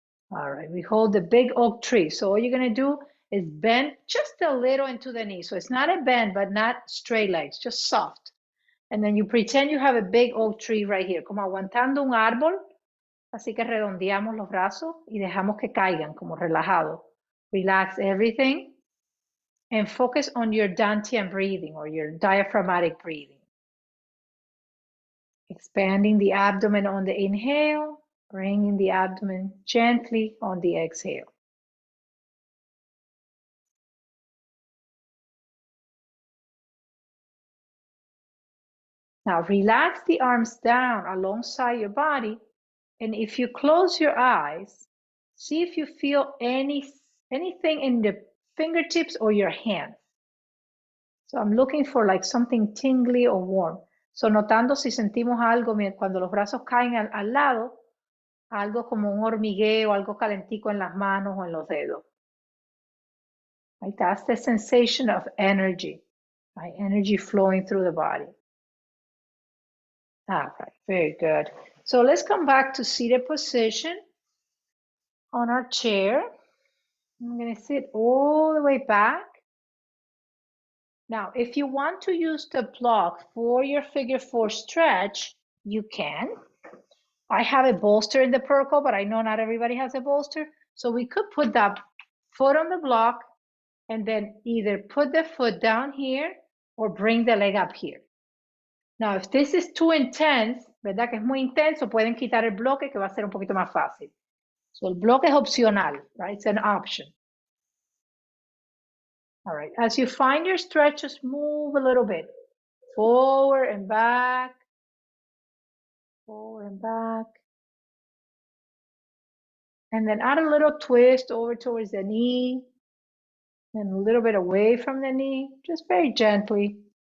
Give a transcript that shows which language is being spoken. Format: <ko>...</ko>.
<en>All right, we hold the big oak tree. So all you're going to do is bend just a little into the knee. So it's not a bend, but not straight legs, just soft. And then you pretend you have a big oak tree right here,</en> <es>como aguantando un árbol. Así que redondeamos los brazos y dejamos que caigan, como relajado.</es> <en>Relax everything and focus on your dantian breathing, or your diaphragmatic breathing. Expanding the abdomen on the inhale, bringing the abdomen gently on the exhale. Now relax the arms down alongside your body, and if you close your eyes, see if you feel anything in the fingertips or your hands. So I'm looking for like something tingly or warm.</en> <es>So notando si sentimos algo cuando los brazos caen al lado, algo como un hormigueo, algo calentico en las manos o en los dedos.</es> <en>Right? That's the sensation of energy, right? Energy flowing through the body. All right, very good. So let's come back to seated position. on our chair. I'm going to sit all the way back. Now, if you want to use the block for your figure 4 stretch, you can. I have a bolster in the Perco, but I know not everybody has a bolster. So we could put that foot on the block and then either put the foot down here or bring the leg up here. Now, if this is too intense,</en> <es>¿verdad? Que es muy intenso, pueden quitar el bloque que va a ser un poquito más fácil. So el bloque es opcional, right?</es> <en>It's an option. All right, as you find your stretch, just move a little bit. Forward and back. Forward and back. And then add a little twist over towards the knee. And a little bit away from the knee, just very gently.</en>